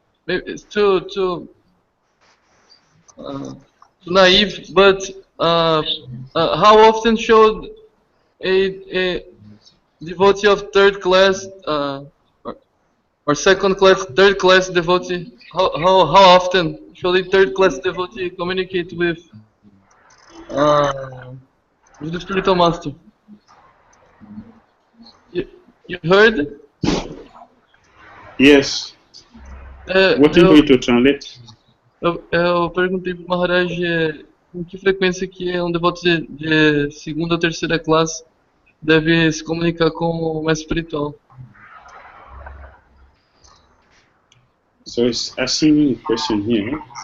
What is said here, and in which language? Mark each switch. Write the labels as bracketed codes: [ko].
[en] Maybe it's too naive, but how often should a devotee of third class or second class, third class devotee, how often should a third class devotee communicate with the spiritual master? You heard? Yes. Waiting for you to translate. [pt] Eu perguntei para o Maharaj com que frequência que um devoto de segunda ou terceira classe deve se comunicar com o mestre espiritual. [en] So it's asking a question here.